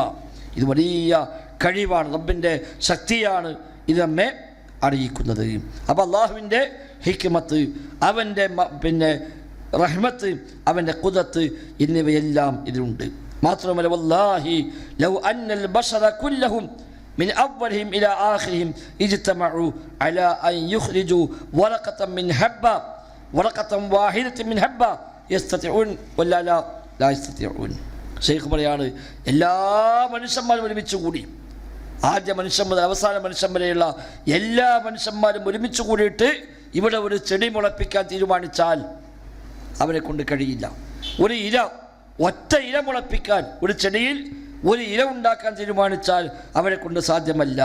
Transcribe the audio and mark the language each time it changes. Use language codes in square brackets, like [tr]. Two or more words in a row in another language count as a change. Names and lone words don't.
[ml] ഇത് വലിയ കഴിവാണ്, റബ്ബിൻ്റെ ശക്തിയാണ് ഇത് നമ്മെ അറിയിക്കുന്നത്. അപ്പോൾ അള്ളാഹുവിൻ്റെ ഹിക്മത്ത്, അവൻ്റെ റഹ്മത്ത്, അവൻ്റെ ഖുദ്റത്ത് എന്നിവയെല്ലാം ഇതിലുണ്ട്. [ar] മാത്രമല്ല والله لو أن البشر كلهم من أولهم إلى آخرهم اجتمعوا على أن يخرجوا ورقة من حبة ورقة واحدة من حبة يستطيعون ولا لا يستطيعون. [ml] ഷെയ്ഖ് പറയാണ്, എല്ലാ മനുഷ്യന്മാരും ഒരുമിച്ച് കൂടി, ആദ്യ മനുഷ്യൻ മുതൽ അവസാന മനുഷ്യൻ വരെയുള്ള എല്ലാ മനുഷ്യന്മാരും ഒരുമിച്ച് കൂടിയിട്ട് ഇവിടെ ഒരു ചെടി മുളപ്പിക്കാൻ തീരുമാനിച്ചാൽ അവരെ കൊണ്ട് കഴിയില്ല. ഒരു ഇല, ഒറ്റ ഇല മുളപ്പിക്കാൻ, ഒരു ചെടിയിൽ ഒരു ഇല ഉണ്ടാക്കാൻ തീരുമാനിച്ചാൽ അവരെ കൊണ്ട് സാധ്യമല്ല.